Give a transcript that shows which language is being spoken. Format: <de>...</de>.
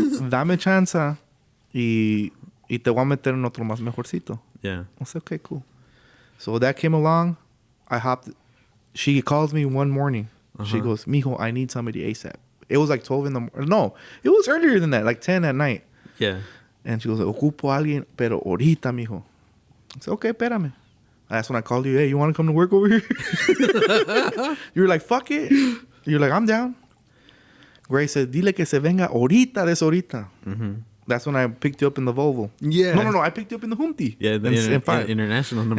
<es>Dame chance y te voy a meter en otro más mejorcito.</es> <en>Yeah. I said, okay, cool. So that came along. I hopped. She calls me one morning. She goes, mijo, I need somebody ASAP. It was like 12 in the morning. No, it was earlier than that, like 10 at night. Yeah. And she goes,</en> <es>ocupo a alguien, pero ahorita, mijo.</es> <en>I said, okay,</en> <es>espérame.</es> <en>That's when I called you. Hey, you want to come to work over here? You were like, fuck it. You're like, I'm down. Grace said,</en> <es>dile que se venga ahorita de ahorita.</es> <en>That's when I picked you up in the Volvo. Yeah. No. I picked you up in the Humpty. Yeah. The in five. international number.</en>